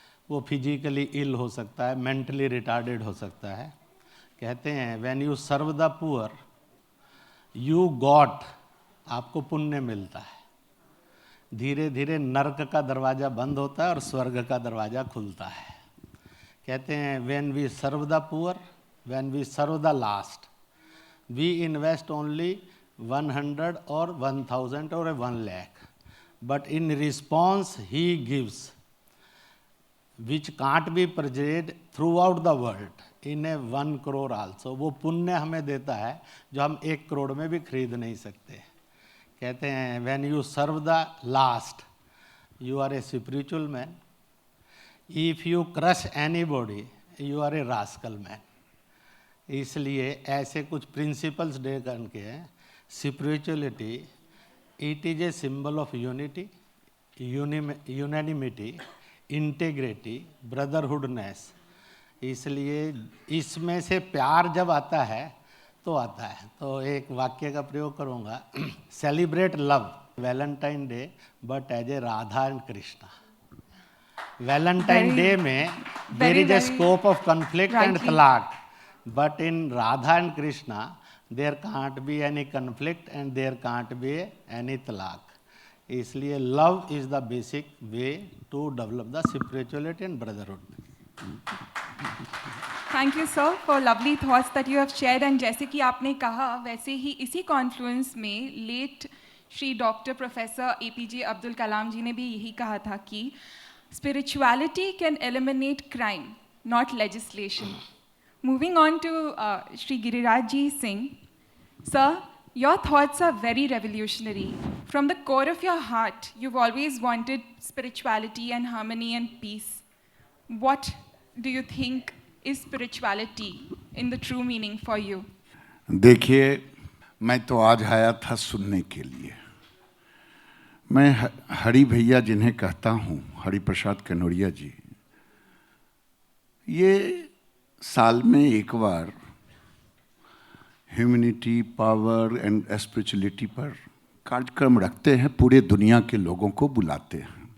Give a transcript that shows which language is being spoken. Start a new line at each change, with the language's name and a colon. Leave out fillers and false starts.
Hindi: वो फिजिकली इल हो सकता है, मेंटली रिटार्डेड हो सकता है. कहते हैं
English: when you serve the poor you got,
Hindi: आपको पुण्य मिलता है. धीरे धीरे नरक का दरवाज़ा बंद होता है और स्वर्ग का दरवाज़ा खुलता है. कहते हैं
English: When we serve the poor, when we serve the last, we invest only 100 or 1000 or 1 lakh, but in response he gives which can't be purchased throughout the world in a 1 crore also.
Hindi: वो पुण्य हमें देता है जो हम 1 करोड़ में भी खरीद नहीं सकते. कहते हैं
English: when you serve the last you are a spiritual man, if you crush anybody you are a rascal man.
Hindi: इसलिए ऐसे कुछ प्रिंसिपल्स दे करके
English: spirituality, it is a symbol of unity, unanimity, integrity, brotherhoodness.
Hindi: इसलिए इसमें से प्यार जब आता है तो आता है. तो एक वाक्य का प्रयोग करूँगा.
English: Celebrate love Valentine day but as a Radha and Krishna. Valentine day में there is a scope of conflict and talaq, but in Radha and Krishna there can't be any conflict and there can't be any talaq.
Hindi: इसलिए
English: love is the basic way to develop the spirituality and brotherhood. Thank you sir for lovely thoughts that you have shared.
Hindi: And जैसे कि आपने कहा वैसे ही इसी Confluence में late Shri doctor professor APJ Abdul Kalam जी ने भी यही कहा था कि
English: spirituality can eliminate crime, not legislation. Moving on to Shri Giriraj Singh. Sir, your thoughts are very revolutionary. From the core of your heart, you've always wanted spirituality and harmony and peace. What do you think is spirituality in the true meaning for you?
Hindi: देखिए, मैं तो आज आया था सुनने के लिए. मैं हरि भैया जिन्हें कहता हूँ, हरि प्रसाद कनौरिया जी, ये साल में एक बार ह्यूमैनिटी, पावर एंड स्पिरिचुअलिटी पर कार्यक्रम रखते हैं, पूरे दुनिया के लोगों को बुलाते हैं.